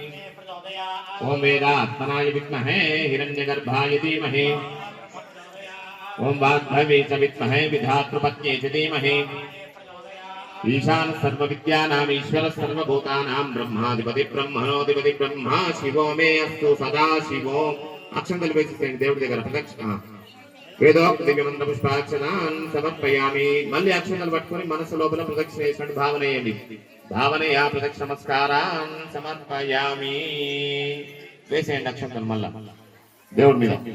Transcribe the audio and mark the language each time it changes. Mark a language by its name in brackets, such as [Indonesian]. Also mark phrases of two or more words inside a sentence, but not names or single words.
[Sanskrit] ओम वेदात्मनाय विद्महे हिरण्यगर्भाय धीमहि ओम वाग्भवे च विद्महे विधातृपत्न्यै च धीमहि ईशान सर्वविद्यानां ईश्वर सर्वभूतानां ब्रह्माधिपति ब्रह्मणोधिपति ब्रह्मा शिवो मे अस्तु सदा शिवो [Telugu] అక్షంతల వేసి దేవుడి దగ్గర ప్రదక్షిణ [Sanskrit] వేదోక్త దివ్య మంత్ర పుష్పార్చనాన్ సమర్పయామి [Telugu] మళ్ళీ అక్షంతలు పట్టుకొని మనసు లోపల ప్రదక్షిణ చేసినట్టు భావన చేయండి [Sanskrit] భావనయా ప్రదక్షిణ నమస్కారాన్ సమర్పయామి [Telugu] వేసేయండి అక్షంతలు మళ్ళా దేవుడి మీద